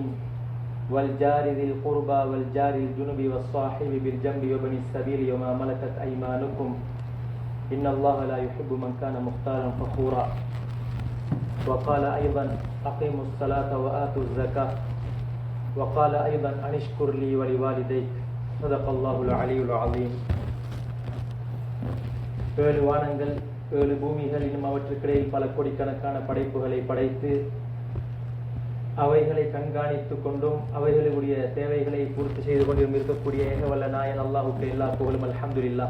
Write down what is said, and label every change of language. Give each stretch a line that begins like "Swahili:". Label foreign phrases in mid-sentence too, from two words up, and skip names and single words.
Arabic: والجار ذي القربى والجار الجنب والصاحب بالجنب وابن السبيل وما ملكت أيمانكم إن الله لا يحب من كان مختالا فخورا وقال أيضا أقيموا الصلاة وآتوا الزكاة وقال أيضا أن اشكر لي ولوالديك صدق الله العلي العظيم.
Tamil: ஏழு வானங்கள் ஏழு பூமிகள் இன்னும் அவற்றுக்கிடையில் பல கோடிக்கணக்கான படைப்புகளை படைத்து அவைகளை கண்காணித்து கொண்டும் அவைகளுடைய தேவைகளை பூர்த்தி செய்து கொண்டும் இருக்கக்கூடிய ஏகவல்ல நாயன் அல்லாஹுக்கு எல்லா புகழும் அல்ஹம்துலில்லாஹ்.